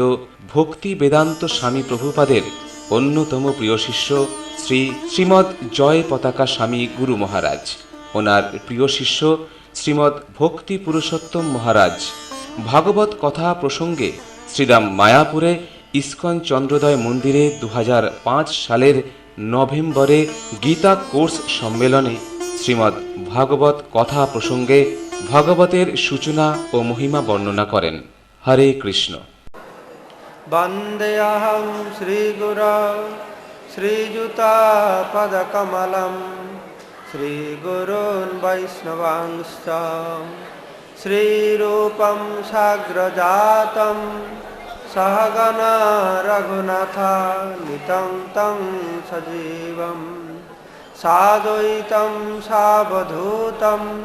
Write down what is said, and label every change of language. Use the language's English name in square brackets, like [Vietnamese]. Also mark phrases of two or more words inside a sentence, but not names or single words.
[Bangla] ভক্তি বেদান্ত স্বামী প্রভুপাদের অন্যতম প্রিয় শিষ্য শ্রীমৎ জয় পতাকা স্বামী গুরু মহারাজ, ওনার প্রিয় শিষ্য শ্রীমৎ ভক্তি পুরুষোত্তম মহারাজ ভাগবত কথা প্রসঙ্গে শ্রীরাম মায়াপুরে ইস্কন চন্দ্রোদয় মন্দিরে 2005 সালের নভেম্বরে গীতা কোর্স সম্মেলনে শ্রীমৎ ভাগবত কথা প্রসঙ্গে ভাগবতের সূচনা ও মহিমা বর্ণনা করেন। হরে কৃষ্ণ। [Sanskrit] বন্দেহং শ্রীগুরু শ্রীযুতাপদকমলম শ্রীগুরূন বৈষ্ণবাংশ্চ শ্রীরূপং সাগ্রজাতম সহগণা রঘুনাথান্বিतं तं সজীবম সাদ্বৈতং সাবধূতং